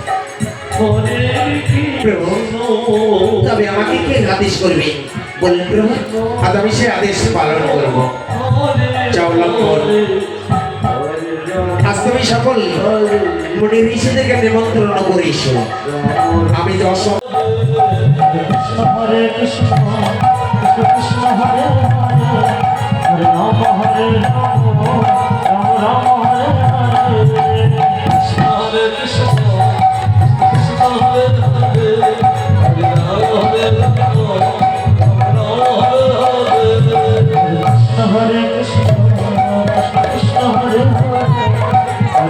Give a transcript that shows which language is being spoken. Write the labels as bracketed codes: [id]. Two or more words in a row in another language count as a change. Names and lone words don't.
[bn] প্রভু, তবে আমাকে কে আদেশ করবে বললেন প্রভু, আজ আমি সে আদেশ পালন করব। যাও লক্ষণ, আজ তুমি সকল মুনি ঋষিদেরকে নিমন্ত্রণ করে এসো। আমি যে অসম [sa] হরে কৃষ্ণ কৃষ্ণ কৃষ্ণ হরে হরে হরে রাম হরে রাম রাম রাম হরে হরে কৃষ্ণ হরে কৃষ্ণ কৃষ্ণ হরে হরে হরে রাম হরে রাম রাম হরে হরে কৃষ্ণ হরে কৃষ্ণ কৃষ্ণ হরে হরে হরে